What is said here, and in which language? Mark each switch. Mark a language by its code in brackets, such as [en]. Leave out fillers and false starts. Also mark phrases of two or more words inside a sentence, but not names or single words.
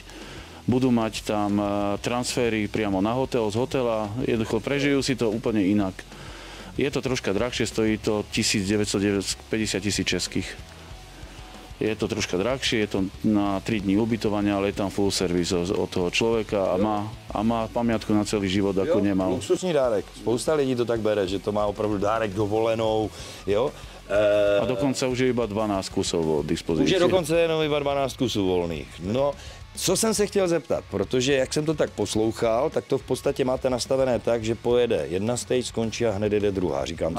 [sk] Budú mať tam transfery priamo na hotel, z hotela, jednoducho prežijú si to úplne inak. Je to troška drahšie, stojí to 1950 000 českých. Je to troška drahšie, je to na 3 dní ubytovania, ale je tam [en] full service [sk] od toho človeka a má pamiatku na celý život, ako nemal. [cs] Luxusní dárek. Spousta lidí to tak bere, že to má opravdu dárek dovolenou, jo. [sk] A dokonca už je iba 12 kusov od dispozície. [cs] Už je dokonce jenom iba 12 kusů volných. No, co jsem se chtěl zeptat, protože jak jsem to tak poslouchal, tak to v podstatě máte nastavené tak, že pojede jedna stage, skončí a hned jde druhá.